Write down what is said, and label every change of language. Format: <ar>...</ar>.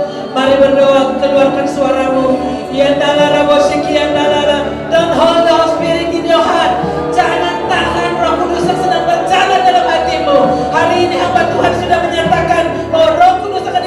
<id>Mari berdoa, keluarkan suaramu. Ya dalara wasikian dalara.</id> <en>Don't hold the Holy Spirit in your heart.</en> <id>Jangan tahan Roh Kudus yang sedang berjalan dalam hatimu. Hari ini hamba Tuhan sudah menyatakan bahwa Roh Kudus</id>